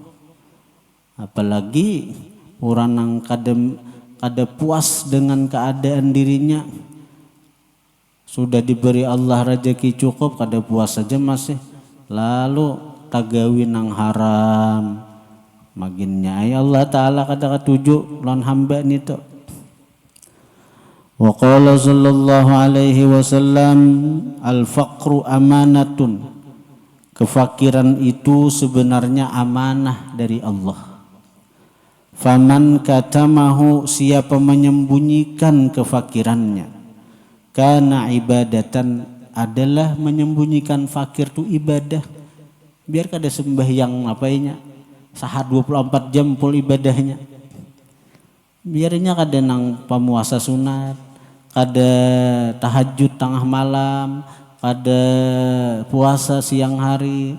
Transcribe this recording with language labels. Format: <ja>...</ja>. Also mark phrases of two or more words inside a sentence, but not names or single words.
<bjn>Apalagi orang yang kada puas dengan keadaan dirinya, sudah diberi Allah rezeki cukup, kada puas saja masih lalu tagawi nang haram. Maginnya ay Allah Ta'ala kada katuju lawan hamba nih tuh.</bjn> <ar>وقال صلى الله عليه وسلم، الفقر أمانة,</ar> <bjn>kefakiran itu sebenarnya amanah dari Allah.</bjn> <ar>فمن كتمه,</ar> <bjn>siapa menyembunyikan kefakirannya,</bjn> <ar>كان عبادة,</ar> <bjn>adalah menyembunyikan fakir itu ibadah. Biar kada sembahyang apainya sahar 24 jam full ibadahnya, biarnya kada nang pamuasa sunat, kada tahajud tengah malam, kada puasa siang hari.</bjn>